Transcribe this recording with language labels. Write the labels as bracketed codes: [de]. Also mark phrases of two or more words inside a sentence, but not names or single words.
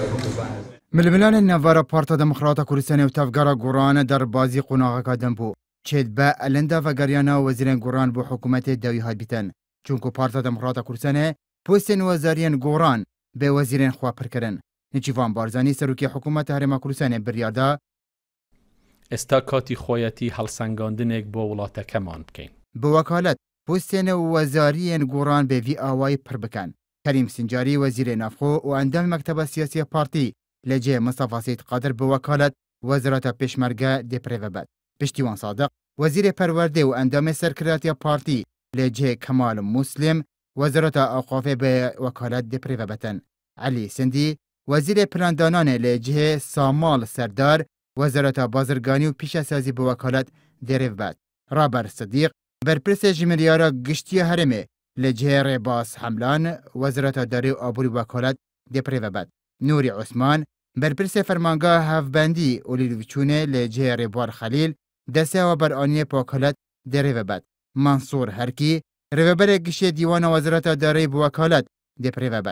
[ku] ململان نوارا پارتا دموکراتا کوردستان و تفگارا گوران در بازی قوناغا کادن بو چید با الندا وگریانا وزیران گوران بو حکومت دوی هات بیتن چونکو پارتا دموکراتا کوردستان پوستن وزاریان گوران به وزیران خواه پرکرن نچیوان بارزانی سروکی حکومت هرما کوردستان بریادا [ckb] استاکاتی خویتی هەڵسەنگاندنێک بۆ وڵاتەکەمان بکەین. [ku] بە وەکالەت پۆستێنە وەزاریان گۆڕان بە وی ئاوای پڕ بکەن. کەریم سنجاری وەزیرê ناوخۆ و ئەندامی مەکتەبە سیاسی پارتی لە جێ مستەفا سەید قادر بە وەکالەت وەزارەتە پێشمەرگە دێپڕێڤەبەت. پشتیوان سادق وەزیرê پەروەردە و ئەندامی سەرکردایەتیە پارتی لە جێ کەمال موسلم وەزارەتە ئاوقافê بە وەکالەت دێپڕێڤەبەتن. علی سندی وەزیرê پلاندانانê لە جێ سامال سەردار وەزارەتە بازرگانی و پیشەسازی بە وەکالەت دێرێڤبەت. رابەر سدیق بەرپرسê ji miryara giştiya herêmê li cihê Rêbas Hemlan wezareta derê û aborî wekalet dêpirêvebet. Nûrî Osman berpirsê fermangeha hevbendî û lîvçûnê li cihê Rêbar Xelîl desteya beraniyê wekalet dêrêvebet. Mansûr Herkî rêveberê giştê dîwana wezareta derê bi wekalet dêpirêvebet.